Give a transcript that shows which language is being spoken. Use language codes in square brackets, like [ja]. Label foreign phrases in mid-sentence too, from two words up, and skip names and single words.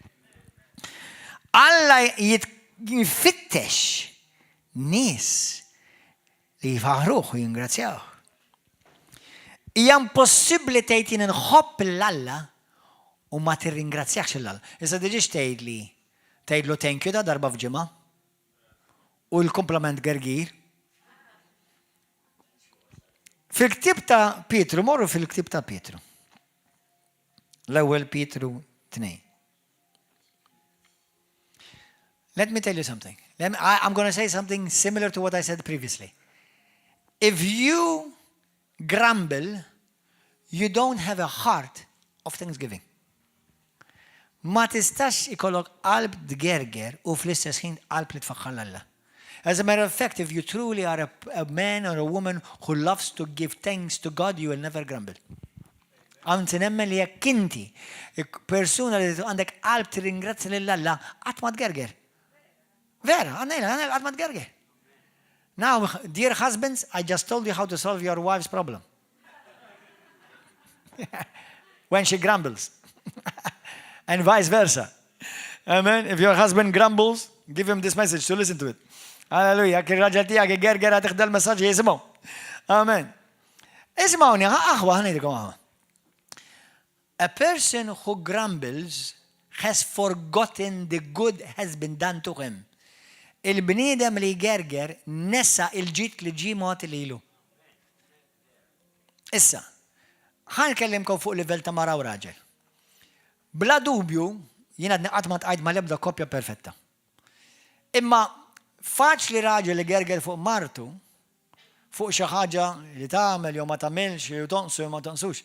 [mt] Alla jifittex nies li jfaħruh u jingrazzjaw. Hija impossibbli tgħid jien inħobb l-Alla u ma tirringrazzjahx l-Alla. Issa diġix tgħidlu [en] thank you [mt] da darba f'ġimgħa u l-kompliment gergir. Fil-ktib ta' Pietru, morru fil-ktib ta' Pietru. L-ewwel Pietru 2. [en] Let me tell you something. I'm going to say something similar to what I said previously. If you grumble, you don't have a heart of thanksgiving. [mt] Ma tistax ikollok qalb dgerger u fl-istess ħin qalb li tfaħħal Alla. [en] As a matter of fact, if you truly are a man or a woman who loves to give thanks to God, you will never grumble. [mt] Anzi nemmen li jekk inti persuna li għandek qalb tirringrazzja lill-Alla qatt ma tgerger. Vera, għannejla qatt ma tgerger. [en] Now, dear husbands, I just told you how to solve your wife's problem. When she grumbles. And [la] vice versa. [en] Amen. If your husband grumbles, give him this message to listen to it. Hallelujah. [mt] Kien raġel tiegħek igergera tiħda l-messaġġ jisimgħu. Amen. Ismawni, aħwa ħanejdikom aħwa. [en] A person who grumbles has forgotten the good has been done to him. [mt] Il-bniedem li jgerger nessa il-ġid li ġi mot lilu. Issa, ħan kellimkom fuq livell ta' mara u raġel. Bla dubju, Jiena qatt ma tqajt ma l-ebda koppja perfetta. Imma faċli raġel li gerger fuq martu fuq xi ħaġa li tagħmel jew ma tagħmilx jew tonqsu jew ma tonqsux.